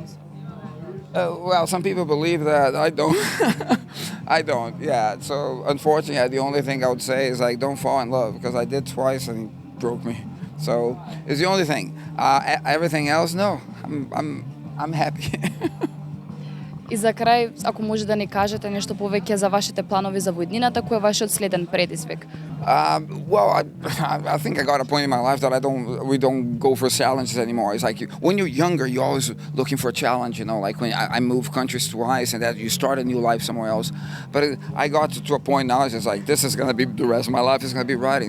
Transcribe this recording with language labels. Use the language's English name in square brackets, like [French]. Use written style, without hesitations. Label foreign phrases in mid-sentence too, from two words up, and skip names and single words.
[English] well, some people believe that. I don't. I don't. Yeah. So unfortunately, the only thing I would say is like, don't fall in love, because I did twice and it broke me. So it's the only thing. Everything else, no. I'm happy. [Macedonian] И за крај, ако може да ни кажете нешто повеќе за вашите планови за во иднината, кој е вашиот следен предизвик? [English] Well, I think I got a point in my life that we don't go for challenges anymore. It's like when you're younger, you're always looking for a challenge, you know, like when I moved countries twice and that you start a new life somewhere else. But I got to a point now, it's just like, this is going to be the rest of my life is going to be writing.